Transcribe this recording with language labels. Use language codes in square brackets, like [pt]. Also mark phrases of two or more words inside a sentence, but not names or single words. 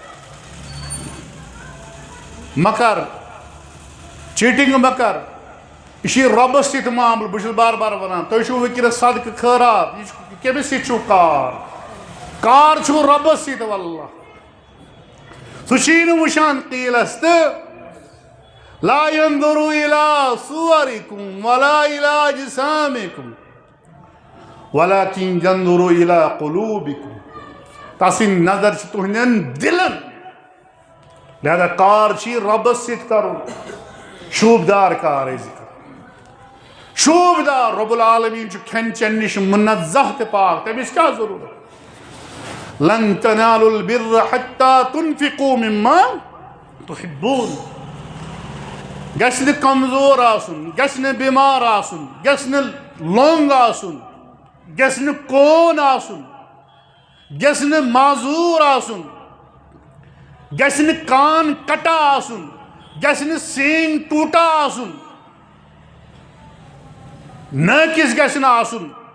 [ks] مہ کر چیٖٹنٛگ مہ کر یہِ چھُ رۄبس سۭتۍ معاملہٕ بہٕ چھُس بار بار ونان تُہۍ چھِو وٕنکیٚنس صدقہٕ خٲرات یہِ چھُ کٔمِس سۭتۍ چھُو کار چھُو رۄبس سۭتۍ واللہ سُہ چھُے نہٕ وٕچھان قیٖلس تہٕ [ar] لا ينظر الى صوركم ولا الى اجسامكم ولكن ينظر الى قلوبكم [ks] تسٕنٛدۍ نظر چھِ تُہنٛدٮ۪ن دِلن لہذا کار چھُے رۄبس سۭتۍ کرُن شوٗبدار کار ٲسۍ کرُن شوٗبدار [ar] رۄب العالمیٖن [ks] چھُ کھٮ۪ن چٮ۪ن نِش مُنزہ تہٕ پاک تٔمِس کیٛاہ ضروٗرت [ar] لن تنالوا البر حتى تنفقوا مما تحبون [ks] گژھِ نہٕ کمزور آسُن گژھِ نہٕ بٮ۪مار آسُن گژھِ نہٕ لوٚنٛگ آسُن گژھِ نہٕ کون آسُن گژھِ نہٕ معذوٗر آسُن گژھِ نہٕ کان کٹا آسُن گژھِ نہٕ سینگ ٹوٗٹا آسُن نٲقِص گژھِ نہٕ آسُن